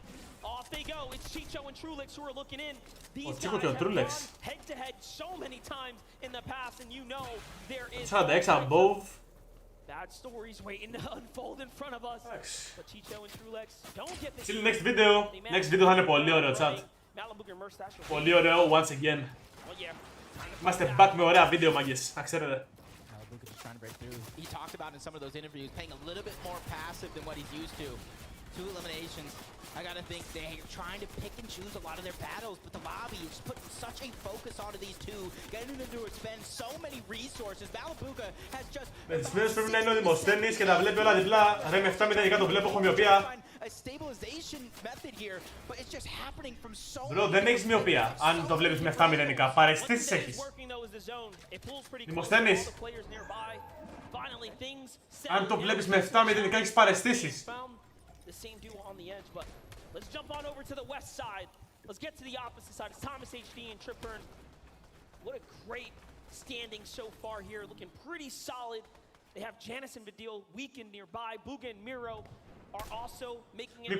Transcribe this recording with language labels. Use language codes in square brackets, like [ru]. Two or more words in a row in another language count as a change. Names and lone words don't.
[en] Off they go. It's Chicho and Trulix who are looking in. These guys have gone head to head so many times in the past, and you know there is 46 above. bad stories waiting to unfold in front of us. But Chicho and Trulex don't get this. See you next video. Next video [el] θα είναι πολύ ωραίο chat. Πολύ ωραίο [en] once again. [el] Είμαστε back με ωραία βίντεο μάγκες, να ξέρετε. [en] He talked about in some of those interviews playing a little bit more passive than what he's used to 2 eliminations. I gotta think they're trying to pick and choose a lot of their battles, but the lobby is putting such a focus onto these two, getting them to expend so many resources. Malabuka has just... [el] Με τις μέρες πρέπει να είναι ο Δημοσθένης και τα βλέπει όλα διπλά. Ρε με 7 μηδενικά το βλέπω, έχω μοιοπία. Μπρο, δεν έχεις μοιοπία αν το βλέπεις με 7 μηδενικά. Παραισθήσεις έχεις. Δημοσθένης. Αν το βλέπεις με 7 μηδενικά έχεις παραισθήσεις. [en] The same duo on the edge, but let's jump on over to the west side. Let's get to the opposite side. It's Thomas HD and Tripburn. What a great standing so far here, looking pretty solid. They have Janice and Vidil weakened nearby. Booga and Miro are also making it.